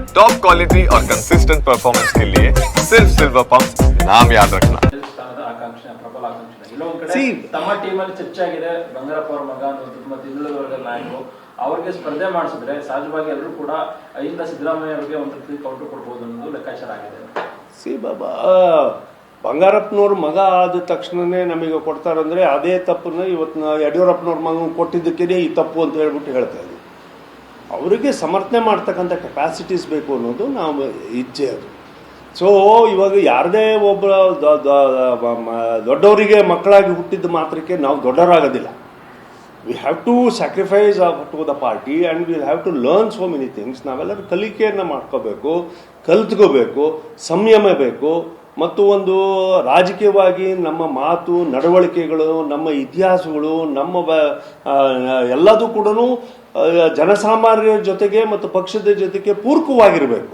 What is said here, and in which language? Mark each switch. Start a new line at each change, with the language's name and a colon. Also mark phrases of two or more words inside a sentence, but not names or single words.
English: top quality
Hindi: और
English: consistent performance
Hindi: के लिए सिर्फ सिल्वर पंप नाम याद रखना।
Kannada: ತಮ್ಮ ಟೀಮಲ್ಲಿ ಚರ್ಚೆ ಆಗಿದೆ ಬಂಗಾರಪ್ಪ ಅವರ ಮಗ ಮತ್ತು ಹಿಂದುಳಿದ ವರ್ಗದ ನಾಯಕರು ಅವರಿಗೆ ಸ್ಪರ್ಧೆ ಮಾಡಿಸಿದ್ರೆ ಸಹಜವಾಗಿ ಎಲ್ಲರೂ ಕೂಡ ಇಂದ ಸಿದ್ದರಾಮಯ್ಯ ಅವರಿಗೆ ಒಂದು ರೀತಿ ಕೌಂಟರ್ ಕೊಡ್ಬೋದು ಅನ್ನೋದು ಲೆಕ್ಕಾಚಾರ ಆಗಿದೆ. ಬಾಬಾ ಬಂಗಾರಪ್ಪನವ್ರ ಮಗ ಆದ ತಕ್ಷಣನೇ ನಮಗೆ ಕೊಡ್ತಾರಂದ್ರೆ ಅದೇ ತಪ್ಪನ್ನ ಇವತ್ತು ಯಡಿಯೂರಪ್ಪನವ್ರ ಮಗ ಕೊಟ್ಟಿದ್ದಕ್ಕೇ ಈ ತಪ್ಪು ಅಂತ ಹೇಳ್ಬಿಟ್ಟು ಹೇಳ್ತಾ ಇದ್ದೀವಿ. ಅವರಿಗೆ ಸಮರ್ಥನೆ ಮಾಡ್ತಕ್ಕಂಥ ಕೆಪಾಸಿಟೀಸ್ ಬೇಕು ಅನ್ನೋದು ನಾವು ಇಚ್ಛೆ ಅದು. ಸೊ ಇವಾಗ ಯಾರದೇ ಒಬ್ಬ ದೊಡ್ಡವರಿಗೆ ಮಕ್ಕಳಾಗಿ ಹುಟ್ಟಿದ ಮಾತ್ರಕ್ಕೆ ನಾವು ದೊಡ್ಡವರಾಗೋದಿಲ್ಲ.
English: we have to sacrifice to the party and we have to learn so many things.
Kannada: ನಾವೆಲ್ಲರೂ ಕಲಿಕೆಯನ್ನು ಮಾಡ್ಕೋಬೇಕು, ಕಲ್ತ್ಕೋಬೇಕು, ಸಂಯಮ ಬೇಕು. ಮತ್ತು ಒಂದು ರಾಜಕೀಯವಾಗಿ ನಮ್ಮ ಮಾತು ನಡವಳಿಕೆಗಳು, ನಮ್ಮ ಇತಿಹಾಸಗಳು, ನಮ್ಮ ಎಲ್ಲದೂ ಕೂಡ ಜನಸಾಮಾನ್ಯರ ಜೊತೆಗೆ ಮತ್ತು ಪಕ್ಷದ ಜೊತೆಗೆ ಪೂರಕವಾಗಿರಬೇಕು.